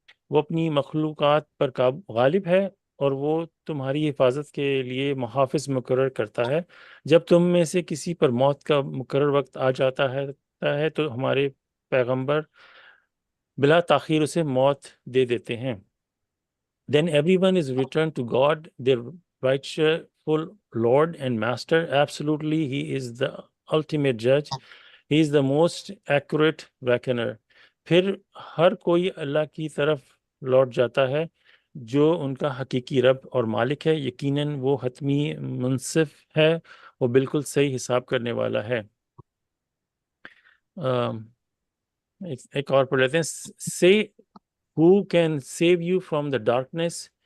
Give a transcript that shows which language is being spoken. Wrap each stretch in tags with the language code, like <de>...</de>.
<ur>وہ اپنی مخلوقات پر غالب ہے، اور وہ تمہاری حفاظت کے لیے محافظ مقرر کرتا ہے، جب تم میں سے کسی پر موت کا مقرر وقت آ جاتا ہے تو ہمارے پیغمبر بلا تاخیر اسے موت دے دیتے ہیں۔</ur> <en>Then everyone is returned to God, their rightful Lord and Master. Absolutely, He is the ultimate judge. He is the most accurate reckoner۔</en> <ur>پھر ہر کوئی اللہ کی طرف لوٹ جاتا ہے جو ان کا حقیقی رب اور مالک ہے، یقیناً وہ حتمی منصف ہے، وہ بالکل صحیح حساب کرنے والا ہے۔ ایک اور پڑھ لیتے ہیں۔</ur> <en>Say who can save you from the darkness۔</en>